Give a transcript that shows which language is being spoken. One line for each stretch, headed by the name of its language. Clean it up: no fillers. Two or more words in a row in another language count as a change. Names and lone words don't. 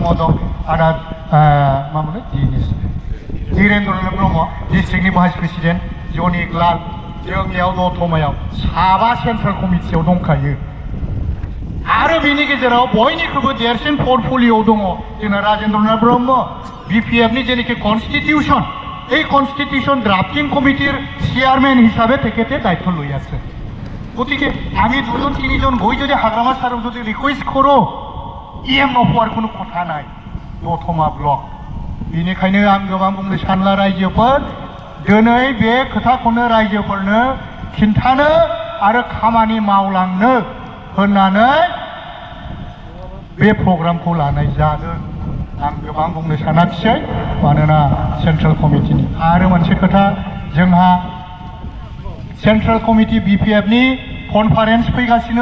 Bodo: दं आदा मामोन धीरेन्द्रनाथ ब्रह्म डिस्ट्रिक्टनि
English: vice president
Bodo: जनिक लाल जोंनियाव दतमायाव साबा सेन्ट्रेल कमिटियाव दंखायो आरो बिनि गेजेराव बयनिख्रुइबो देरसिन पर्टफलिय'आव दङ जोंना राजेन्द्रनाथ ब्रह्म BPFनि जेनाखि कनस्टिटिउशन
Assamese: এই কনস্টিটিউশন ড্রাফটিং কমিটির চেয়ারম্যান হিসাবে তেখেতে দায়িত্ব লৈ আছে গতিকে আমি দুজন তিনিজন গৈ যদি হাগ্রামা সারক যদি রিকোয়েস্ট করো EM নপোৱাৰ কোনো কথা নাই
Bodo: দতमा ব্লক बेनिखायनो आं गोबां बुंनो सानला रायजोफोर दिनै बे खोथाखौनो रायजोफोरनो खिन्थानो आरो खामानि मावलांनो होननानै बे प्रग्रामखौ लानाय जादों आं गोबां बुंनो सानाखिसै मानोना सेन्ट्रेल कमिटिनि आरो मोनसे खोथा जोंहा सेन्ट्रेल कमिटि BPFनि कनफारेन्स फैगासिनो